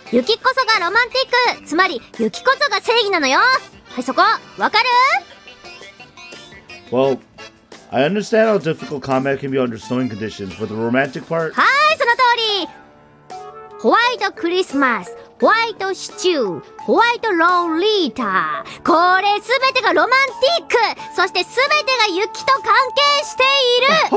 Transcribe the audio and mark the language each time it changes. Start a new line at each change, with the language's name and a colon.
Japanese: 雪こそがロマンティック。つまり、雪こそが正義なのよ。はい、そこ、わかる？
English: Well, I understand how difficult combat can be under snowing conditions, but the romantic part?
Japanese: はい、そのりホワイトクリスマス、ホワイトシチュー、ホワイトロリータ。これすべてがロマンティック。そしてすべてが雪と関係している。